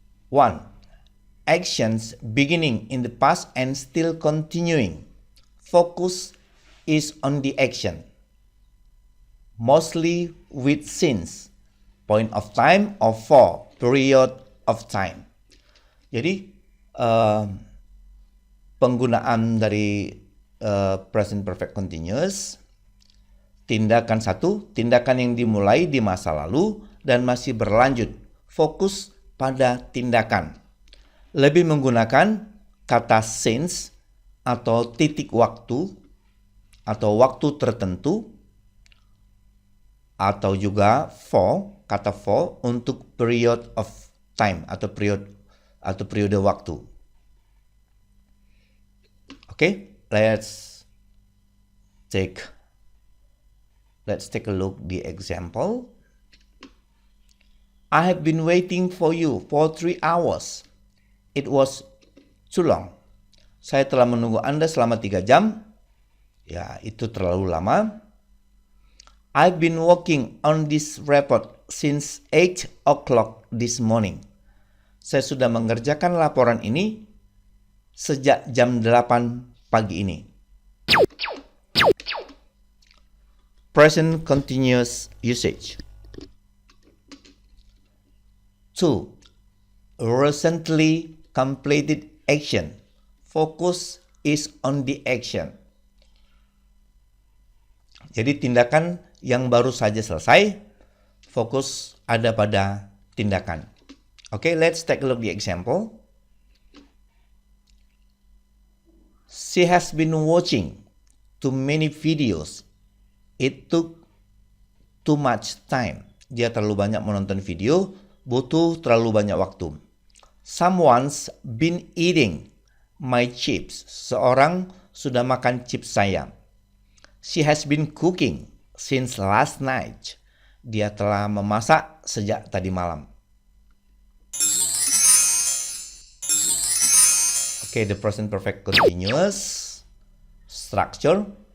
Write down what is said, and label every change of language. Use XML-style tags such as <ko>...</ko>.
<en>1. Actions beginning in the past and still continuing. Focus is on the action, mostly with since, point of time, or for, period of time.</en> <id>Jadi, penggunaan dari present perfect continuous, tindakan satu, tindakan yang dimulai di masa lalu dan masih berlanjut, fokus pada tindakan. Lebih menggunakan kata since atau titik waktu atau waktu tertentu, atau juga for, kata for untuk</id> <en>period of time</en> <id>atau periode waktu.</id> <en>Oke, let's take a look the example. I have been waiting for you for 3 hours. It was too long.</en> <id>Saya telah menunggu Anda selama 3 jam. Ya, itu terlalu lama.</id> <en>I've been working on this report since 8 o'clock this morning.</en> <id>Saya sudah mengerjakan laporan ini sejak jam 8 pagi ini.</id> <en>Present continuous usage. 2. Recently completed action. Focus is on the action.</en> <id>Jadi tindakan yang baru saja selesai, fokus ada pada tindakan.</id> <en>Okay, let's take a look at the example. She has been watching too many videos. It took too much time.</en> <id>Dia terlalu banyak menonton video, butuh terlalu banyak waktu.</id> <en>Someone's been eating my chips.</en> <id>Seorang sudah makan chips saya.</id> <en>She has been cooking since last night.</en> <id>Dia telah memasak sejak tadi malam.</id> <en>Okay, the present perfect continuous structure.</en>